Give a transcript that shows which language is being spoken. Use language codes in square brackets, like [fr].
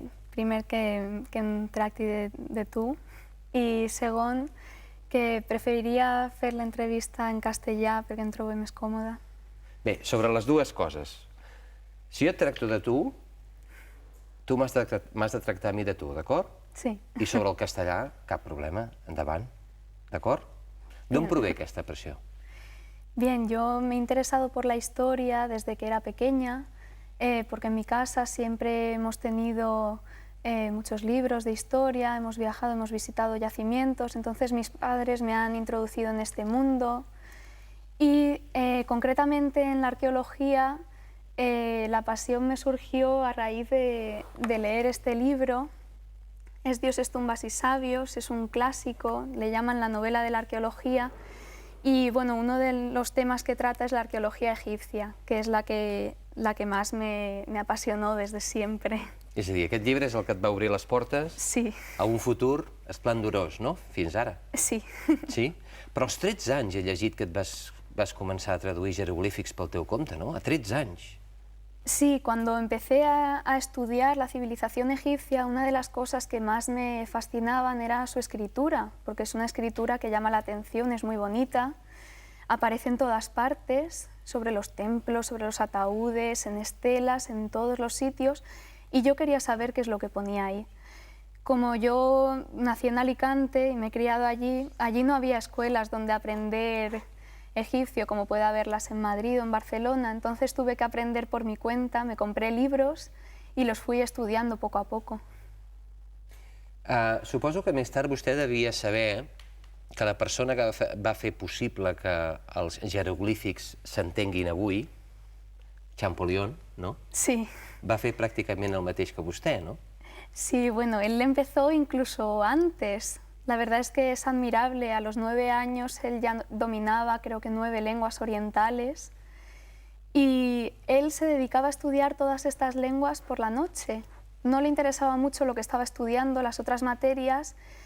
[ca] Primer, que em tracti de tu, i segon, que preferiria fer l'entrevista en castellà perquè em trobo més còmoda. Bé, sobre les dues coses. Si jo et tracto de tu m'has de tractar a mi de tu, d'acord? Sí. I sobre el castellà, cap problema, endavant, d'acord? D'on prové aquesta pressió? [es] Bien, yo me he interesado por la historia desde que era pequeña, porque en mi casa siempre hemos tenido muchos libros de historia, hemos viajado, hemos visitado yacimientos, entonces mis padres me han introducido en este mundo y concretamente en la arqueología la pasión me surgió a raíz de leer este libro. Es Dioses, tumbas y sabios, es un clásico, le llaman la novela de la arqueología y bueno, uno de los temas que trata es la arqueología egipcia, que es la que más me apasionó desde siempre. [ca] És a dir, aquest llibre és el que et va obrir les portes a un futur esplendorós, no? Fins ara. Sí. Sí? Però als 13 anys he llegit que et vas començar a traduir jeroglífics pel teu compte, no? A 13 anys. [es] Sí, cuando empecé a estudiar la civilización egipcia, una de las cosas que más me fascinaban era su escritura, porque es una escritura que llama la atención, es muy bonita, aparece en todas partes, sobre los templos, sobre los ataúdes, en estelas, en todos los sitios, y yo quería saber qué es lo que ponía ahí. Como yo nací en Alicante y me he criado allí no había escuelas donde aprender egipcio como puede haberlas en Madrid o en Barcelona, entonces tuve que aprender por mi cuenta, me compré libros y los fui estudiando poco a poco. [ca] Suposo que més tard vostè devia saber que la persona que va fer possible que els jeroglífics s'entenguin avui, Champollion, ¿no? Sí. Va fer pràcticament el mateix que vostè, ¿no? [es] Sí, bueno, él empezó incluso antes. La verdad es que es admirable. A los 9 años él ya dominaba, creo que 9 lenguas orientales. Y él se dedicaba a estudiar todas estas lenguas por la noche. No le interesaba mucho lo que estaba estudiando, las otras materias.